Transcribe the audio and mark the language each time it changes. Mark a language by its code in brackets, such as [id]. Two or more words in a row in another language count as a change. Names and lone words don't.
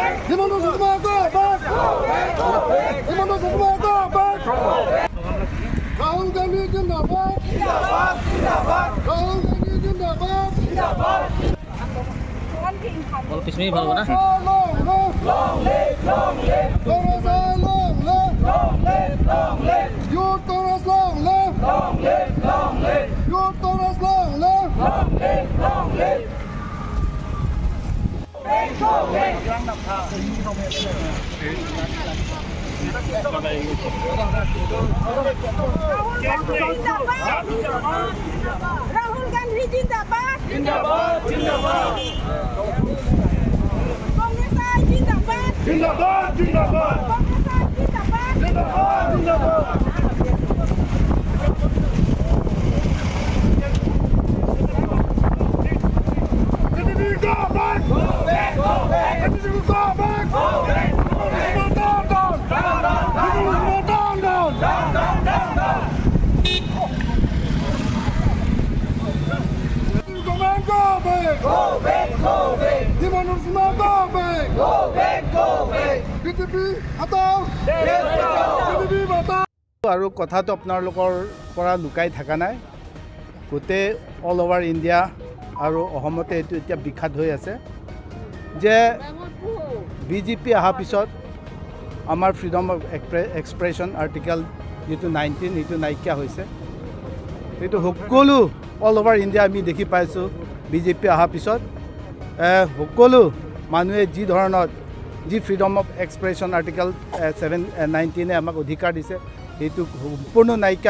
[en] Himanto Sissodia, go back! Himanto Sissodia, go back! [hi] Rahul Gandhi ज़िंदाबाद! ज़िंदाबाद! ज़िंदाबाद! Rahul Gandhi Jindabad! Jindabad! All kiss me, bhalo na. [en] Long live! Long live! Long live! Long live! Long live! Long live! Youth Congress, long live! Long live! Long live! Youth Congress, long live! Long live! Long live! [hi] Rahul Gandhi Jindabad! ज़िंदाबाद! ज़िंदाबाद! Congress Jindabad! ज़िंदाबाद! ज़िंदाबाद! Congress Jindabad! ज़िंदाबाद! ज़िंदाबाद! [en] Go back! Go back! Go back! Go back! Go back! Down, down! Down, down! Down, down! Down, down! Down, down! Go back! Go back! Go back! Go back! Himanto Sissodia, go back! Go back! Go back! [hi] BJP हटाओ! BJP हटाओ! [as] আৰু কথাটো আপোনালোকৰ পৰা লুকাই থকা নাই গোটেই [en] all over India [as] আৰু অসমতে এইটো এতিয়া বিখ্যাত হৈ আছে যে বিজেপি অহাৰ পিছত আমাৰ [en] freedom of expression article [as] যেটো 19 এইটো নাইকিয়া হৈছে এইটো সকলো [en] all over India [as] আমি দেখি পাইছোঁ বিজেপি অহাৰ পিছত সকলো মানুহে যি ধৰণৰ যি [en] freedom of expression article [as] 19 আমাক অধিকাৰ দিছে এইটো সম্পূৰ্ণ নাইকিয়া